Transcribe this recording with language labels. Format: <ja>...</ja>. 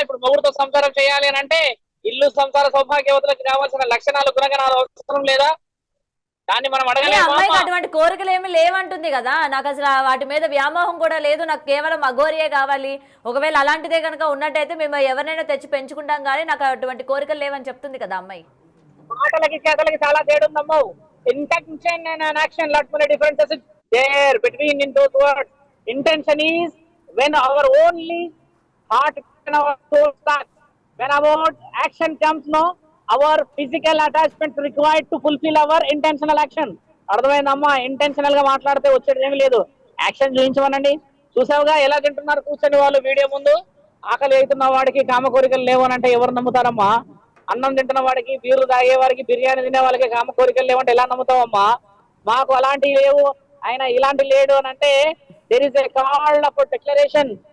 <te>ఇప్పుడు మొగుడుతో సంసారం చేయాలి అని అంటే ఇల్లు సంసార సౌభాగ్యవతులకు కావాల్సిన లక్షణాలు గుణగణాలు అవసరం లేదా? దాన్ని మనం అడగలేము. అమ్మాయికి అటువంటి కోరికలు ఏమి లేవంటుంది కదా. నాకు అసలు వాటి మీద వ్యామోహం కూడా లేదు, నాకు కేవలం అఘోరియే కావాలి. ఒకవేళ అలాంటిదే కనుక ఉన్నట్టయితే మేము ఎవరినైనా తెచ్చి పెంచుకుంటాం, కానీ నాకు అటువంటి కోరికలు లేవని చెప్తుంది కదా అమ్మాయి. మాటలకి చేతలకి చాలా తేడా ఉందమ్మా.</te> <en>Intention and action, lot many differences there between in those words. Intention is when our only heart and our soul starts. When our action comes, no, our physical attachment required to fulfill our intentional action.</en> <te>అర్థమైందమ్మా? Intentional గా మాట్లాడితే వచ్చేది ఏమి లేదు. Action చూపించమనండి. చూసావుగా ఎలా తింటున్నారు కూర్చొని వాళ్ళు వీడియో ముందు. ఆకలి అవుతున్న వాడికి కామ కోరికలు లేవు అని అంటే ఎవరు నమ్ముతారమ్మా? అన్నం తింటున్న వాడికి, బీర్లు తాగే వాడికి, బిర్యానీ తినే వాళ్ళకి కామ కోరికలు లేవంటే ఎలా నమ్ముతావమ్మా? మాకు అలాంటివి లేవు, ఆయన ఇలాంటి లేడు అని అంటే</te> <en>There is a called up declaration.</en>